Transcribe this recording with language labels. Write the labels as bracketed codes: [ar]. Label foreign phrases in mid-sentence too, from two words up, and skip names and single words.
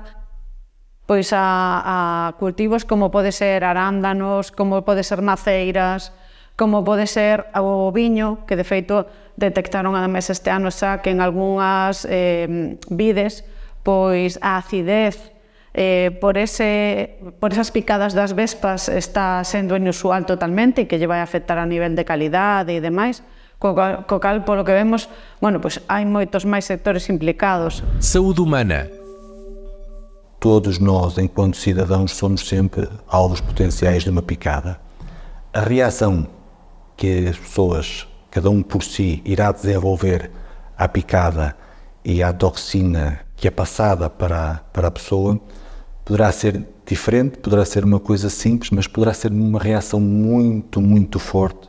[gl] Pois a cultivos como pode ser arándanos, como pode ser maceiras, como pode ser o viño, que de feito detectaron ademais este ano xa que en algunhas vides, pois a acidez por esas picadas das vespas está sendo inusual totalmente e que lle vai afectar a nivel de calidade e demais, co cal, polo que vemos, pois hai moitos máis sectores implicados. [pt] Saúde humana. Todos nós, enquanto cidadãos, somos sempre alvos potenciais de uma picada. A reação que as pessoas, cada um por si, irá desenvolver à picada e à toxina que é passada para a pessoa, poderá ser diferente, poderá ser uma coisa simples, mas poderá ser uma reação muito, muito forte.